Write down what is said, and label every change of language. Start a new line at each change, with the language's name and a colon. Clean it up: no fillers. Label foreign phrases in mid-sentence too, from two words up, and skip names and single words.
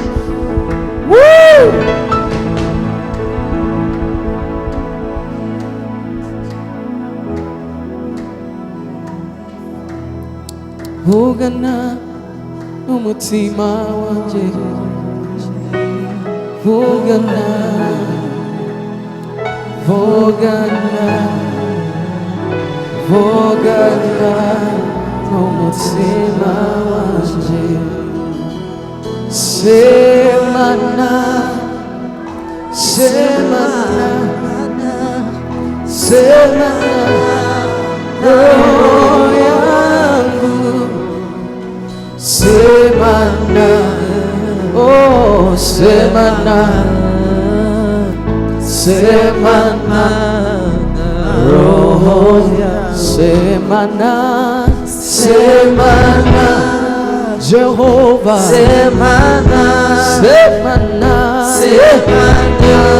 Kinyarwanda: Vugana n'umutima wanjye, vugana, vugana, vugana n'umutima wanjye.
Swahili: Semana, semana, semana, roho yangu. Semana, oh semana, semana, roho ya semana, semana, Jehovah, semana, semana, semana,